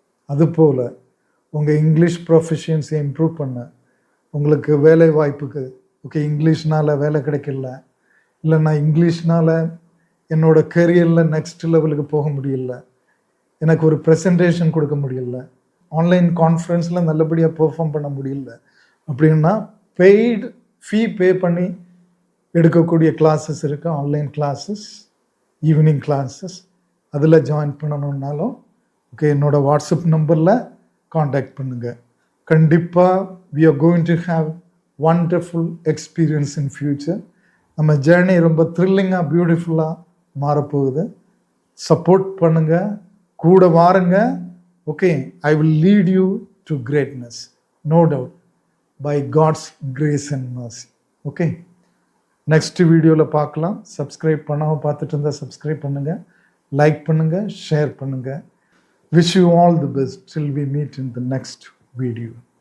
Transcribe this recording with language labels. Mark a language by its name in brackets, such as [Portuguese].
[Tamil] அதுபோல் உங்கள் English ப்ரொஃபிஷியன்ஸை improve பண்ண, உங்களுக்கு வேலை வாய்ப்புக்கு, ஓகே, இங்கிலீஷ்னால் வேலை கிடைக்கல, இல்லை நான் இங்கிலீஷ்னால் என்னோட கெரியரில் நெக்ஸ்ட் லெவலுக்கு போக முடியல, எனக்கு ஒரு ப்ரெசன்டேஷன் கொடுக்க முடியல, ஆன்லைன் கான்ஃபரன்ஸில் நல்லபடியாக பெர்ஃபார்ம் பண்ண முடியல அப்படின்னா பெய்டு ஃபீ பே பண்ணி எடுக்கக்கூடிய கிளாஸஸ் இருக்குது. ஆன்லைன் கிளாஸஸ், ஈவினிங் கிளாஸஸ், அதில் ஜாயின் பண்ணணுன்னாலும் ஓகே, என்னோட வாட்ஸ்அப் நம்பரில் காண்டாக்ட் பண்ணுங்கள். [English] கண்டிப்பாக we are going to have wonderful experience in future. [Tamil] நம்ம ஜேர்னி ரொம்ப த்ரில்லிங்காக பியூட்டிஃபுல்லாக மாறப்போகுது. சப்போர்ட் பண்ணுங்கள், கூட வாருங்க. [English] Okay, I will lead you to greatness, no doubt, by God's grace and mercy. [Tamil] Okay, next வீடியோவில் பார்க்கலாம். சப்ஸ்கிரைப் பண்ணாமல் பார்த்துட்டு இருந்தால் சப்ஸ்கிரைப் பண்ணுங்கள், லைக் பண்ணுங்கள், ஷேர் பண்ணுங்கள். [English] Wish you all the best till we meet in the next video.